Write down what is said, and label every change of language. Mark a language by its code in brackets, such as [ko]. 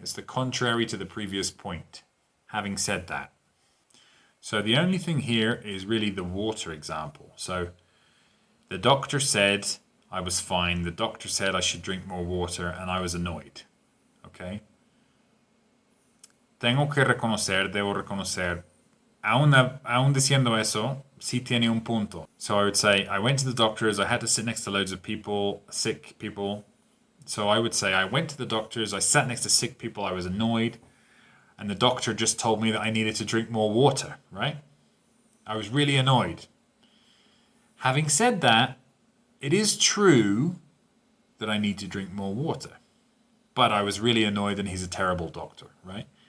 [en] It's the contrary to the previous point. Having said that. So the only thing here is really the water example. So the doctor said I was fine. The doctor said I should drink more water, and I was annoyed. [es] Okay. Debo reconocer. Aún diciendo eso, sí tiene un punto. [en] So I would say, I went to the doctor's, I had to sit next to loads of people, sick people. So I would say, I went to the doctor's, I sat next to sick people, I was annoyed, and the doctor just told me that I needed to drink more water, right? I was really annoyed. Having said that, it is true that I need to drink more water, but I was really annoyed and he's a terrible doctor, right?